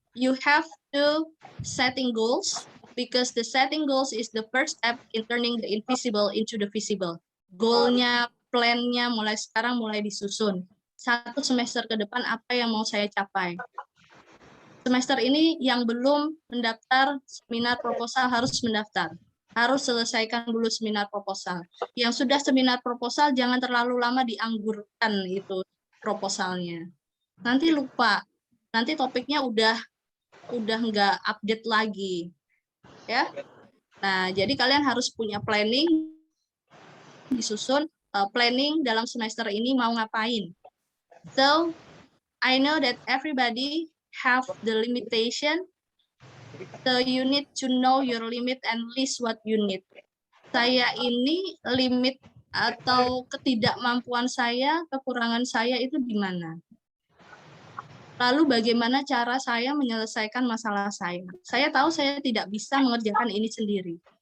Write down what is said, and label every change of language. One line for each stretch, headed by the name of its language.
English: You have to setting goals, because the setting goals is the first step in turning the invisible into the visible.
Indonesian: Goalnya, plan-nya mulai sekarang mulai disusun. 1 semester ke depan apa yang mau saya capai. Semester ini yang belum mendaftar seminar proposal harus mendaftar. Harus selesaikan dulu seminar proposal. Yang sudah seminar proposal jangan terlalu lama dianggurkan itu proposalnya. Nanti lupa. Nanti topiknya udah nggak update lagi. Ya. Nah, jadi kalian harus punya planning, disusun planning dalam semester ini mau ngapain.
English: So, I know that everybody have the limitation, so you need to know your limit and list what you need.
Indonesian: Saya ini limit atau ketidakmampuan saya, kekurangan saya itu di mana? Lalu bagaimana cara saya menyelesaikan masalah saya? Saya tahu saya tidak bisa mengerjakan ini sendiri.